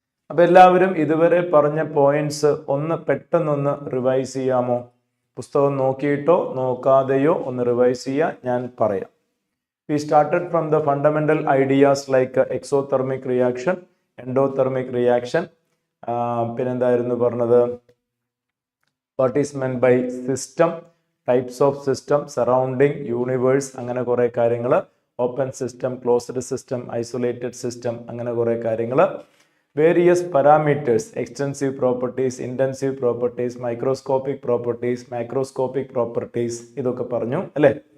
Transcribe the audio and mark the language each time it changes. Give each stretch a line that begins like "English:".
Malayalam: അപ്പൊ എല്ലാവരും ഇതുവരെ പറഞ്ഞ പോയിന്റ്സ് ഒന്ന് പെട്ടെന്നൊന്ന് റിവൈസ് ചെയ്യാമോ? പുസ്തകം നോക്കിയിട്ടോ നോക്കാതെയോ ഒന്ന് റിവൈസ് ചെയ്യാൻ ഞാൻ പറയാം.
English: We started from the fundamental ideas like exothermic reaction, endothermic reaction.
Malayalam: പിന്നെന്തായിരുന്നു പറഞ്ഞത്?
English: What is meant by system, types of system, surrounding, universe,
Malayalam: അങ്ങനെ കുറേ കാര്യങ്ങൾ. Open system, closed system, isolated system, അങ്ങനെ കുറേ കാര്യങ്ങൾ. Various parameters, extensive properties, intensive properties, microscopic properties, macroscopic properties, ഇതൊക്കെ പറഞ്ഞു അല്ലേ?